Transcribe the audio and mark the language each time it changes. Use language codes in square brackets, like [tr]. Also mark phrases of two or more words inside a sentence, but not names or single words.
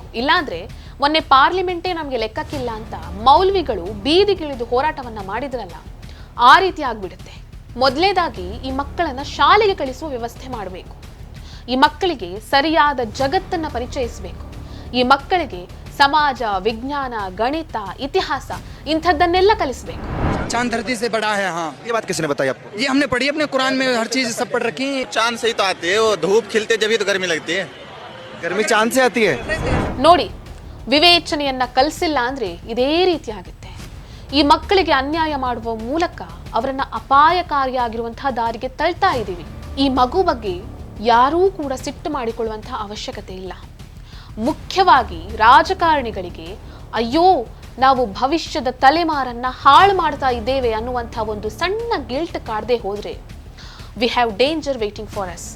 [kn] ಇಲ್ಲಾಂದ್ರೆ ಮೊನ್ನೆ ಪಾರ್ಲಿಮೆಂಟೇ ನಮಗೆ ಲೆಕ್ಕಕ್ಕಿಲ್ಲ ಅಂತ ಮೌಲ್ವಿಗಳು ಬೀದಿಗಿಳಿದು ಹೋರಾಟವನ್ನ ಮಾಡಿದ್ರಲ್ಲ, ಆ ರೀತಿ ಆಗ್ಬಿಡುತ್ತೆ. ಮೊದಲನೇದಾಗಿ ಈ ಮಕ್ಕಳನ್ನ ಶಾಲೆಗೆ ಕಳಿಸುವ ವ್ಯವಸ್ಥೆ ಮಾಡಬೇಕು. ಈ ಮಕ್ಕಳಿಗೆ ಸರಿಯಾದ ಜಗತ್ತನ್ನ ಪರಿಚಯಿಸಬೇಕು. ಈ ಮಕ್ಕಳಿಗೆ ಸಮಾಜ, ವಿಜ್ಞಾನ, ಗಣಿತ, ಇತಿಹಾಸ ಇಂಥದ್ದನ್ನೆಲ್ಲ ಕಲಿಸಬೇಕು. [hi] चांद धरती से बड़ा है। हाँ, ये बात किसने बताई आपको? ये हमने पढ़ी अपने कुरान में, हर चीज सब पढ़ रखी है। चांद से ही तो आती है, वो धूप खिलते जब ही तो गर्मी लगती है। गर्मी चांद से आती है। [kn] ನೋಡಿ, ವಿವೇಚನೆಯನ್ನ ಕಲಿಸಿಲ್ಲ ಅಂದ್ರೆ ಇದೇ ರೀತಿ ಆಗುತ್ತೆ. ಈ ಮಕ್ಕಳಿಗೆ ಅನ್ಯಾಯ ಮಾಡುವ ಮೂಲಕ ಅವರನ್ನ ಅಪಾಯಕಾರಿಯಾಗಿರುವಂತಹ ದಾರಿಗೆ ತಳ್ತಾ ಇದ್ದೀವಿ. ಈ ಮಗು ಬಗ್ಗೆ ಯಾರೂ ಕೂಡ ಸಿಟ್ಟು ಮಾಡಿಕೊಳ್ಳುವಂತಹ ಅವಶ್ಯಕತೆ ಇಲ್ಲ. ಮುಖ್ಯವಾಗಿ ರಾಜಕಾರಣಿಗಳಿಗೆ ಅಯ್ಯೋ ನಾವು ಭವಿಷ್ಯದ ತಲೆಮಾರನ್ನ ಹಾಳು ಮಾಡ್ತಾ ಇದ್ದೇವೆ ಅನ್ನುವಂಥ ಒಂದು ಸಣ್ಣ ಗಿಲ್ಟ್ ಕಾಡದೆ ಹೋದ್ರೆ [en] we have danger waiting for us.